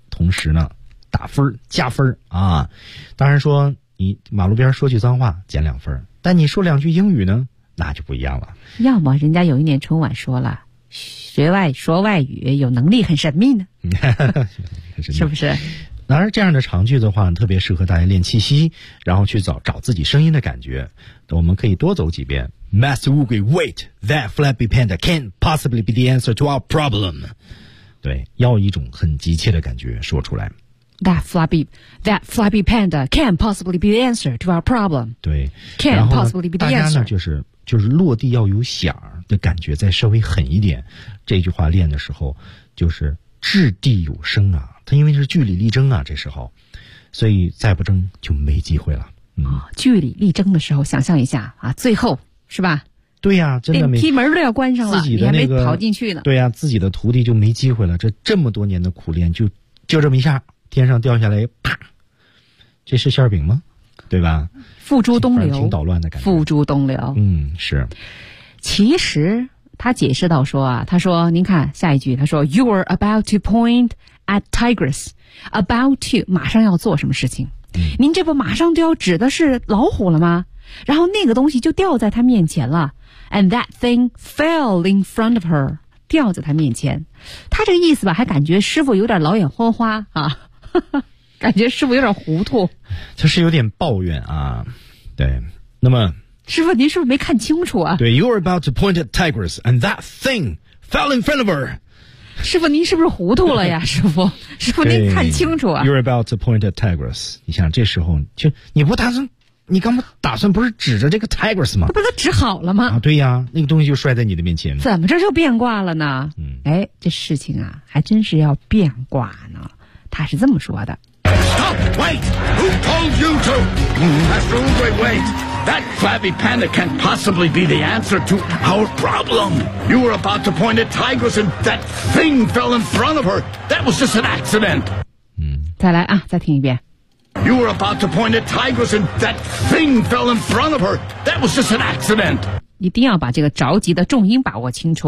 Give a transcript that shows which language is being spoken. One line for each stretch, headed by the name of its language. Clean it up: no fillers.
Chinese: 同时呢打分加分啊，当然说你马路边说句脏话减两分，但你说两句英语呢那就不一样了。要么人家有一年春晚说了，学外说外语有能力很神秘呢。是不是？然而这样的长句的话特别适合大家练气息，然后去找自己声音的感觉。我们可以多走几遍
English: Master 乌龟 wait, that flabby panda can't possibly be the answer to our problem。
Chinese: 对，要一种很急切的感觉说出来。
English: That flabby panda can't possibly be the answer to our problem.
Chinese: 对
English: ，can't possibly be the answer.
Chinese: 大家呢就是落地要有响的感觉，再稍微狠一点。这句话练的时候，就是掷地有声啊。它因为是据理力争啊，这时候，所以再不争就没机会了。据理力争的时候，想象一下啊，最后是吧？对呀、真的没连踢门都要关上了，自己的、你还没逃进去呢。对呀、自己的徒弟就没机会了，这么多年的苦练就这么一下天上掉下来，啪，这是馅饼吗？对吧？付诸东流，挺捣乱的感觉。付诸东流，是。其实他解释到说啊，他说您看下一句，他说
English: You are about to point at tigers, about to
Chinese: 马上要做什么事情、您这不马上都要指的是老虎了吗？然后那个东西就掉在他面前了。
English: And that thing fell in front of her,
Chinese: 掉在她面前。她这个意思吧，还感觉师傅有点老眼昏花啊，呵呵，感觉师傅有点糊涂。她是有点抱怨啊，对。那么，师傅，您是不是没看清楚啊？对
English: ，You're about to point at tigers, and that thing fell in front of her。
Chinese: 师傅，您是不是糊涂了呀？师傅，您看清楚啊
English: ？You're about to point at tigers。
Chinese: 你想，这时候就你不打算。你刚打算不是指着这个 tigers 吗？他把它指好了吗？啊，对呀，那个东西就摔在你的面前。怎么这就变卦了呢？哎，这事情啊，还真是要变卦呢。他是这么说的
English: ：Stop! Wait! Who told you to? Master Ugui, wait! That flabby panda can't possibly be the answer to our problem. You were about to point at tigers, and that thing fell in front of her. That was just an accident.
Chinese: 再来啊，再听一遍。
English: You were about to point at tigers, and that thing fell in front of her. That was just an accident.
Chinese: 一定要把这个着急的重音把握清楚。